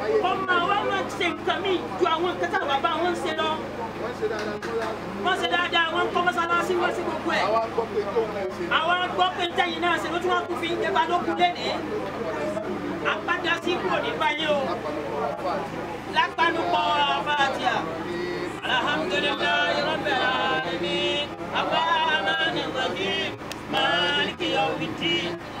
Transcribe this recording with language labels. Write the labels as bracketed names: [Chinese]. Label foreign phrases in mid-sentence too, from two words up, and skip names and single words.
[Yoruba] Ọmọ wa máa ṣe nǹkan mi ju àwọn nǹkan tí àwọn bàbá wọn ń ṣe lọ. Wọ́n ṣe dáadáa, wọ́n kọ́ mọ́sálásí, wọ́n ṣe gbogbo ẹ̀. Àwa gbọ́ pé tẹ́yìn náà ṣe ló tún wá kú fi ń jẹba lókun lénìí. Àpáta sí kò ní báyìí o. Lápánupọ̀ Fátíà. [Arabic] الحمد لله رب العالمين. الرحمن الرحيم. مالك يوم الدين.